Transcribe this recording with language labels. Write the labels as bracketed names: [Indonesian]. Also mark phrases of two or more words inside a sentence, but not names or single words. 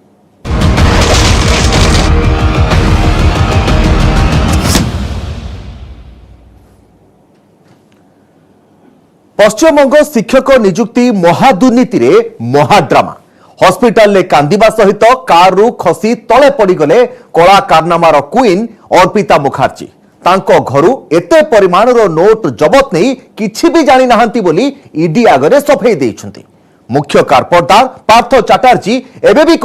[Odia] ପଶ୍ଚିମବଙ୍ଗ ଶିକ୍ଷକ ନିଯୁକ୍ତି ମହାଦୁର୍ନୀତି ରେ ମହାଡ୍ରାମା ହସପିଟାଲ ଲେ କାନ୍ଦିବା ସହିତ କାର ରୁ ଖସି ତଳେ ପଡ଼ି ଗଲେ କଳା କାରନାମାର କୁଇନ ଅର୍ପିତା ମୁଖାର୍ଜୀ ତାଙ୍କ ଘରୁ ଏତେ ପରିମାଣ ର ନୋଟ ଜବତ ନାହିଁ କିଛି ବି ଜାଣି ନାହାନ୍ତି ବୋଲି ଇଡି ଆଗରେ ସଫେଇ ଦେଉଛନ୍ତି ମୁଖ୍ୟ କାରପୋରଦାର ପାର୍ଥ ଚାଟାର୍ଜୀ ଏବେ ବି